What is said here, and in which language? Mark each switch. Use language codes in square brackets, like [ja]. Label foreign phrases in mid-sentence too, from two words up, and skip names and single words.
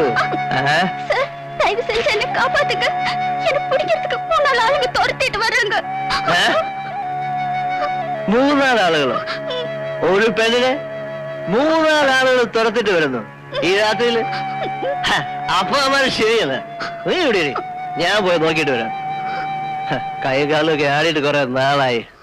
[ta] தயவு செஞ்சு என்ன காப்பாத்துங்க. என்ன பிடிக்கிறதுக்கு 3 நாள் ஆளுங்க துரத்திட்டு வர்றாங்க. [ml] 3 നാൾ ആളുകളോ? ഒരു പെണ്ണിനെ 3 നാൾ ആളുകൾ തുരത്തിട്ട് വരുന്നു ഈ രാത്രിയില്? അപ്പൊ അവന്മാർ ശരിയല്ല. നീ ഇവിടെ ഇരി. ഞാൻ പോയി നോക്കിട്ട് വരാം. കൈ കാലൊക്കെ ആടിയിട്ട് കുറെ നാളായി.